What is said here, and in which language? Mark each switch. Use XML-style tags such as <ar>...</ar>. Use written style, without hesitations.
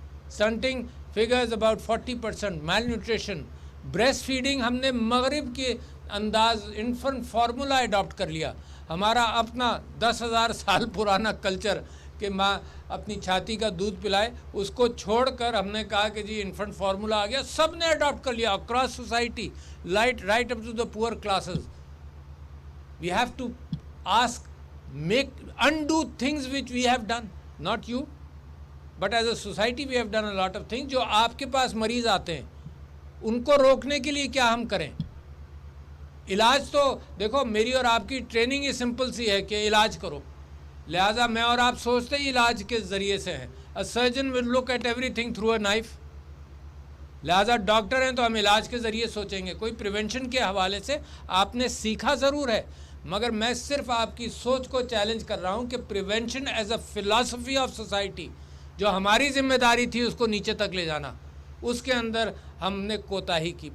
<ur>Stunting figures about 40%, mile nutrition, breast feeding ہم نے مغرب کے انداز انفنٹ فارمولا اڈاپٹ کر لیا. ہمارا اپنا 10,000 سال پرانا کلچر کہ ماں اپنی چھاتی کا دودھ پلائے, اس کو چھوڑ کر ہم نے کہا کہ جی انفنٹ فارمولا آ گیا, سب نے اڈاپٹ کر لیا across society,</ur> <en>Right up to the poor classes. We have to ask, undo things which we have done, not you, but as a society we have done a lot of things.</en> <ur>جو آپ کے پاس مریض آتے ہیں ان کو روکنے کے لیے کیا ہم کریں. علاج تو دیکھو میری اور آپ کی ٹریننگ ہی سمپل سی ہے کہ علاج کرو, لہٰذا میں اور آپ سوچتے ہی علاج کے ذریعے سے ہیں.</ur> <en>A surgeon will look at everything through a knife.</en> <ur>لہٰذا ڈاکٹر ہیں تو ہم علاج کے ذریعے سوچیں گے. کوئی پریونشن کے حوالے سے آپ نے سیکھا ضرور ہے, مگر میں صرف آپ کی سوچ کو چیلنج کر رہا ہوں کہ</ur> <en>prevention as a philosophy of society</en> <ur>جو ہماری ذمہ داری تھی اس کو نیچے تک لے جانا, اس کے اندر ہم نے کوتاہی کی.</ur>